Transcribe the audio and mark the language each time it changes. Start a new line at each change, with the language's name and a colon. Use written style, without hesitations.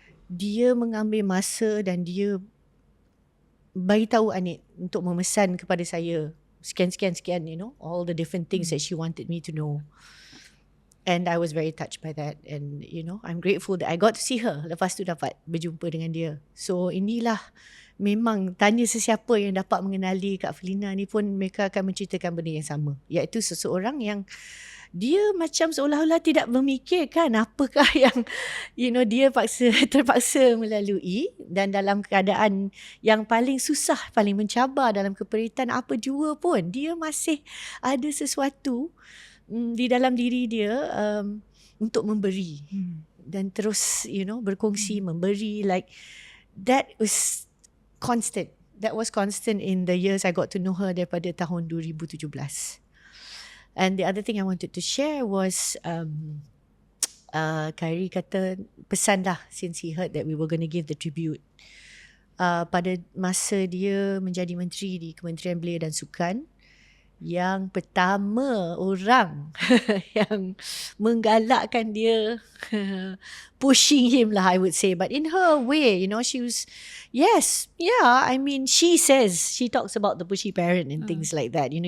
Malay: Dia mengambil masa dan dia bagi tahu Anit untuk memesan kepada saya sekian,
English: all the different things that she wanted me to know. And I was very touched by that. And I'm grateful that I got to see her.
Malay: Lepas tu dapat berjumpa dengan dia. So inilah, memang tanya sesiapa yang dapat mengenali Kak Felina ni pun mereka akan menceritakan benda yang sama, iaitu seseorang yang dia macam seolah-olah tidak memikirkan apakah yang dia terpaksa melalui, dan dalam keadaan yang paling susah, paling mencabar, dalam keperitan apa jua pun, dia masih ada sesuatu di dalam diri dia untuk memberi dan terus berkongsi, memberi.
English: Like that was constant. That was constant in the years I got to know her
Malay: daripada tahun 2017.
English: And the other thing I wanted to share was Khairi
Malay: kata pesan lah,
English: since he heard that we were going to give the tribute.
Malay: Pada masa dia menjadi menteri di Kementerian Belia dan Sukan, yang pertama orang yang menggalakkan dia,
English: pushing him lah, I would say, but in her way, she was, she says, she talks about the pushy parent and things like that.